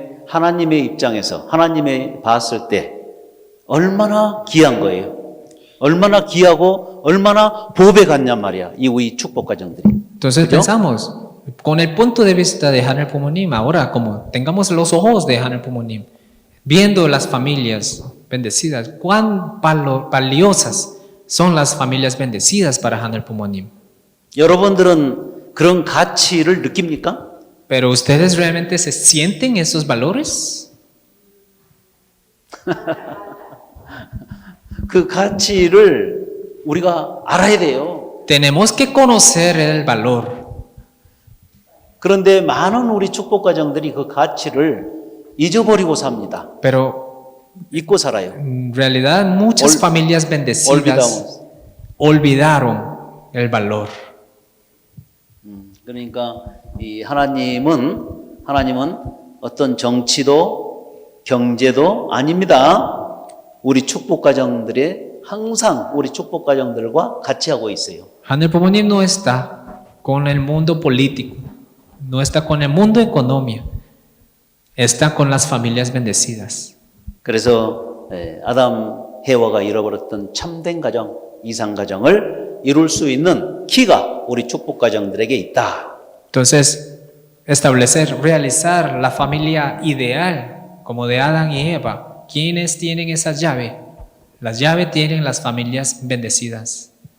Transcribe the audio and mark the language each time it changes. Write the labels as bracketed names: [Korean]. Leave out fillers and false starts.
[Korean] 하나님의 입장에서 하나님의 봤을 때 얼마나 귀한 거예요. 얼마나 귀하고 얼마나 복에 갔냔 말이야. 이 우리 축복 가정들이. [Spanish] Entonces ¿Yo? pensamos, con el punto de vista de Hanel Pumonim, ahora como tengamos los ojos de Hanel Pumonim, viendo las familias bendecidas, cuán valiosas son las familias bendecidas para Hanel Pumonim. [Korean] 여러분들은 그런 가치를 느낍니까? [Spanish] Pero ¿ustedes realmente se sienten esos valores? [Korean] 그 가치를 우리가 알아야 돼요. [Spanish] Tenemos que conocer el valor. [Korean] 그런데 많은 우리 축복 가정들이 그 가치를 잊어버리고 삽니다. [Spanish] Pero [Korean] 잊고 살아요. [Spanish] en realidad muchas familias bendecidas olvidaron el valor. [Korean] 그러니까 이 하나님은 어떤 정치도 경제도 아닙니다. 우리 축복 가정들의 항상 우리 축복 가정들과 같이 하고 있어요. [Spanish] 하늘 부모님 no está con el mundo político, no está con el mundo economía, está con las familias bendecidas. [Korean] 그래서 아담 해와가 잃어버렸던 참된 가정, 이상 가정을 이룰 수 있는 키가 우리 축복 가정들에게 있다. [Spanish] Entonces, establecer, realizar la familia ideal como de Adán y Eva. ¿Quiénes tienen esa llave? Las llaves tienen las familias bendecidas.